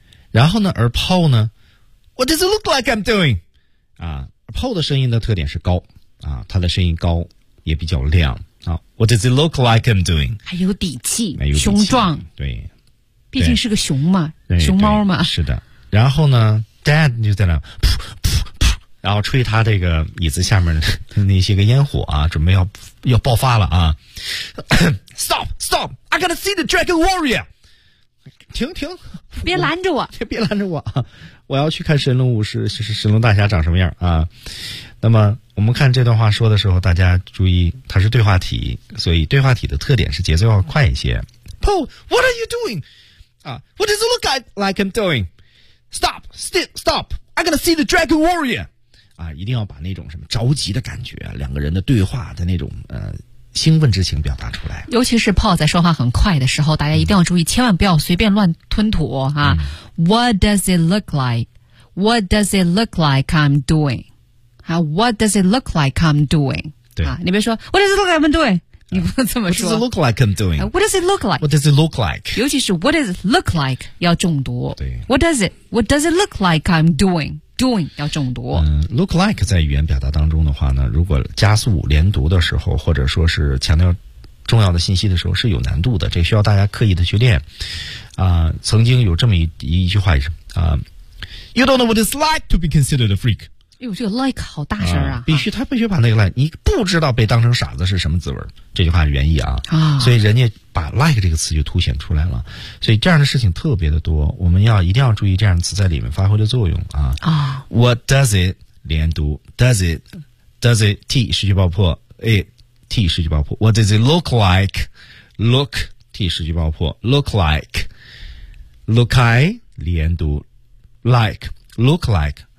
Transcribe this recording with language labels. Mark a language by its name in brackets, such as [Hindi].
[Chinese] 然后呢，而 Paul 呢 [English] ，What does it look like I'm doing？ [Chinese] 啊 ，Paul 的声音的特点是高啊，他的声音高也比较亮啊。 [English] What does it look like I'm doing？ [Chinese] 还有底气，还有雄壮，对，毕竟是个熊嘛，熊猫嘛，是的。然后呢 ，Dad 就在那噗噗噗，然后吹他这个椅子下面的那些个烟火啊，准备要爆发了啊。 [English] Stop! Stop! I gotta see the Dragon Warrior。 [Chinese] 停停，别拦着我，别拦着我，我要去看神龙武士，是神龙大侠长什么样啊。那么我们看这段话说的时候，大家注意它是对话体，所以对话体的特点是节奏要快一些。 [English] Paul what are you doing、What does it look like I'm doing? Stop still, Stop I'm gonna see the Dragon Warrior、 [Chinese] 一定要把那种什么着急的感觉，两个人的对话的那种兴奋之情表达出来，尤其是 Paul 在说话很快的时候，大家一定要注意，千万不要随便乱吞吐啊、嗯、 [English] ！What does it look like? What does it look like I'm doing? 啊 ，What does it look like I'm doing? [Chinese] 对啊，你别说 [English] What does it look like I'm doing？、 [Chinese] 你不能这么说。 [English] What does it look like I'm doing？、 What does it look like？ What does it look like？ [Chinese] 尤其是 [English] What does it look like？ [Chinese] 要重读。对 [English] ，What does it？ What does it look like I'm doing？ Doing 要重读。 [Chinese] Look like 在语言表达当中的话呢，如果加速连读的时候，或者说是强调重要的信息的时候，是有难度的，这需要大家刻意的去练。曾经有这么一句话也是 [English] You don't know what it's like to be considered a freak。 [Chinese] 哎呦，这个 like 好大声啊！必须把那个 like， 你不知道被当成傻子是什么滋味。这句话原意啊，啊，所以人家把 like 这个词就凸显出来了。所以这样的事情特别的多，我们要一定要注意这样的词在里面发挥的作用啊。啊 [English] ，What does it 连读 ？Does it T 失去爆破 ？A T 失去爆破 ？What does it look like？Look T 失去爆破 ？Look like？Look I 连读 ？Like look like？